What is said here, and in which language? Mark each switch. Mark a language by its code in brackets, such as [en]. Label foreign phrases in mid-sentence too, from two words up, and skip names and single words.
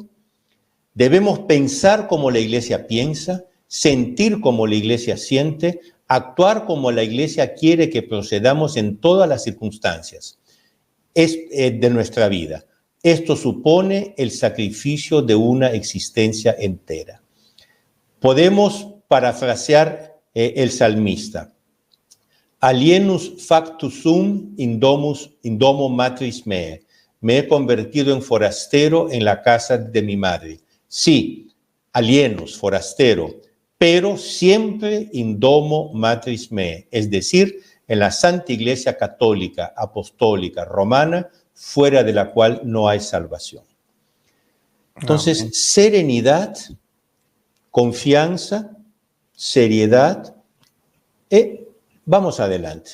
[es] Debemos pensar como la Iglesia piensa, sentir como la Iglesia siente, actuar como la Iglesia quiere que procedamos en todas las circunstancias de nuestra vida. Esto supone el sacrificio de una existencia entera. Podemos parafrasear el salmista. [la] Alienus factus sum in domo matris mea. [es] Me he convertido en forastero en la casa de mi madre. Sí, alienus, forastero, pero siempre [la] in domo matris mea, [es] es decir, en la Santa Iglesia Católica, Apostólica, Romana, fuera de la cual no hay salvación. Entonces, serenidad, confianza, seriedad, vamos adelante.